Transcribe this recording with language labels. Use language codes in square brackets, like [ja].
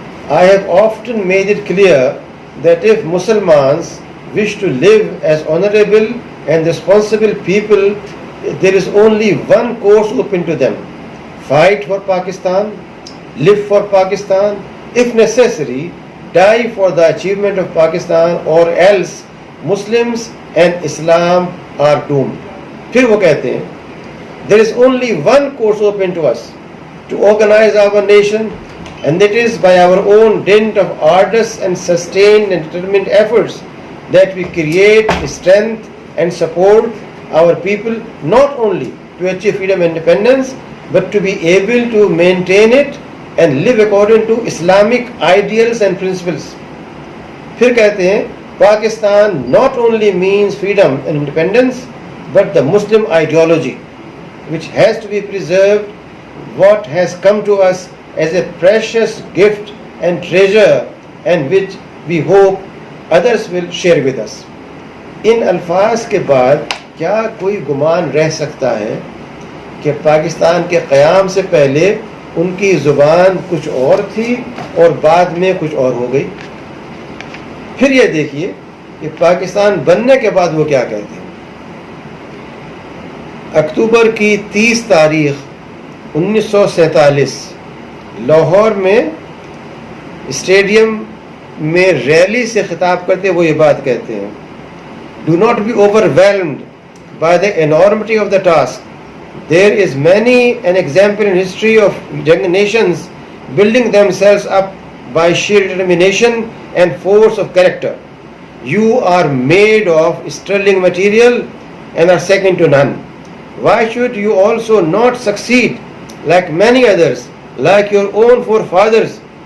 [en] I have often made it clear that if Muslims wish to live as honorable and responsible people, there is only one course open to them: fight for Pakistan, live for Pakistan, if necessary, die for the achievement of Pakistan, or else Muslims and Islam are doomed. [ur] پھر وہ کہتے ہیں [en] there is only one course open to us to organize our nation, and that is by our own dint of arduous and sustained and determined efforts that we create strength and support our people not only to achieve freedom and independence, but to be able to maintain it and live according to Islamic ideals and principles. [ur] پھر کہتے ہیں [en] Pakistan not only means freedom and independence, but the Muslim ideology, which has to be preserved, what has come to us as a precious gift and treasure, and which we hope others will share with us. [ur] ان الفاظ کے بعد کیا کوئی گمان رہ سکتا ہے کہ پاکستان کے قیام سے پہلے ان کی زبان کچھ اور تھی اور بعد میں کچھ اور ہو گئی؟ پھر یہ دیکھیے کہ پاکستان بننے کے بعد وہ کیا کہتے ہیں. اکتوبر کی 30 تاریخ 1947 لاہور میں اسٹیڈیم میں ریلی سے خطاب کرتے وہ یہ بات کہتے ہیں: [en] Do not be overwhelmed by the enormity of the task. There is many an example in history of young nations building themselves up by sheer determination and force of character. You are made of sterling material and are second to none. Why should you also not succeed like many others, like your own forefathers?